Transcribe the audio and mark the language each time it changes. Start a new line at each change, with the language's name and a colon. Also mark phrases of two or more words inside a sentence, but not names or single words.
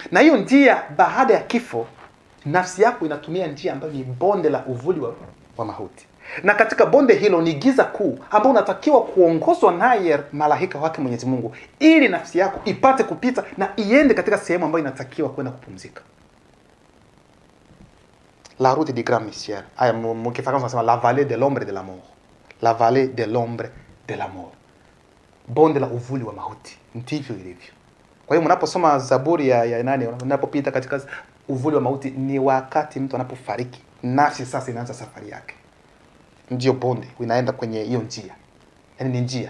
Swahili: Na hiyo njia baada ya kifo, nafsi yako inatumia njia ambayo ni bonde la uvuli wa mauti. Na katika bonde hilo ni giza kuu ambao unatakiwa kuongozwa naye malaika wake Mwenyezi Mungu ili nafsi yako ipate kupita na iende katika sehemu ambayo inatakiwa kwenda kupumzika.
French: La route du grand mystère.
Swahili: Aya mkifahamu tunasema
French: la vallée de l'ombre de la mort. La vallée de l'ombre de la mort.
Swahili: Bonde la uvuli wa mauti. Ndivyo ilivyo. Kwa hiyo mnaposoma Zaburi ya nani, unapopita katika uvuli wa mauti ni wakati mtu anapofariki. Nafsi sasa inaanza safari yake. Ndio bonde, unaenda kwenye hiyo njia. Yaani ni njia.